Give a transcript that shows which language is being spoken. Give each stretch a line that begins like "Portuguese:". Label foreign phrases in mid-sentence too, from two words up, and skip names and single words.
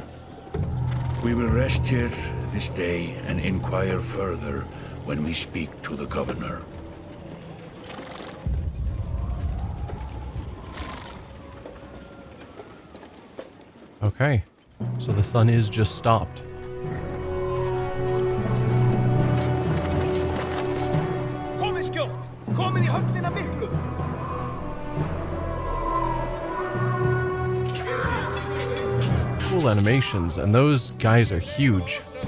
English: We will rest here this day and inquire further when we speak to the governor. Okay, so the sun is just stopped.
Icelandic: Komið skjótt! Komið í höfnina miklu!
English: Cool animations, and those guys are huge.